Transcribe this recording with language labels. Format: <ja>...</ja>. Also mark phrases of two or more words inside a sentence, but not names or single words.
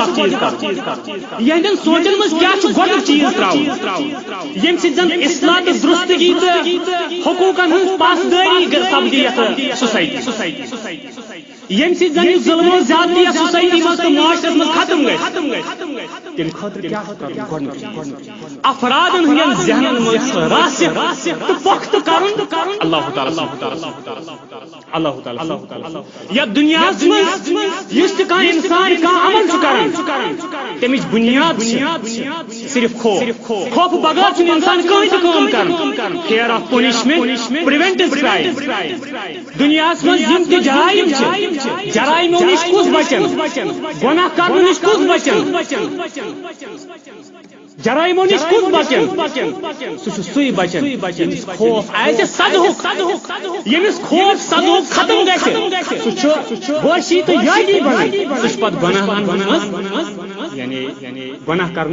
<ks>اکھ چیٖز کرُن یہنٛدٮ۪ن سونٛچن منٛز کیٛاہ چھُ گۄڈنیُک چیٖز ترٛاوُن ییٚمہِ سۭتۍ زن اصلاح تہٕ درستگی تہٕ حقوٗقن ہٕنٛز پاسدٲری سپدِ یتھ سوسائٹی ییٚمہِ سۭتۍ زن یہِ ظلم و زیادتی یتھ سوسائٹی منٛز تہٕ معاشرس منٛز ختم گژھِ تمہِ خٲطرٕ کیٛاہ چھُ کرُن گۄڈنیُک افرادن ہٕنٛدٮ۪ن ذہنن منٛز راسخ تہٕ پختہٕ کرُن اللہ تعالیٰ یتھ دنیاہس منٛز یُس تہِ کانٛہہ انسان کانٛہہ عمل چھُ کران تمِچ بنیاد صرف خوف بغٲر چھُنہٕ انسان کٕہٕنۍ تہِ کٲم کران</ks> <en>fear of punishment preventive crime</en> <ks>دنیاہس منٛز یم تہِ جرائم چھِ جرائمو نِش کُس بچن گۄناہ کرنہٕ نِش کُس بچن جرائمو نِش کُس بچن سُہ چھُ سُے بچن ییٚمِس خوف آسہِ سدہُک ییٚمِس خوف سدہُک ختم گژھِ سُہ چھُ بوشی تہٕ یٲگی بنان سُہ چھُ پتہٕ گۄناہن منٛز یعنی گۄناہ</ks>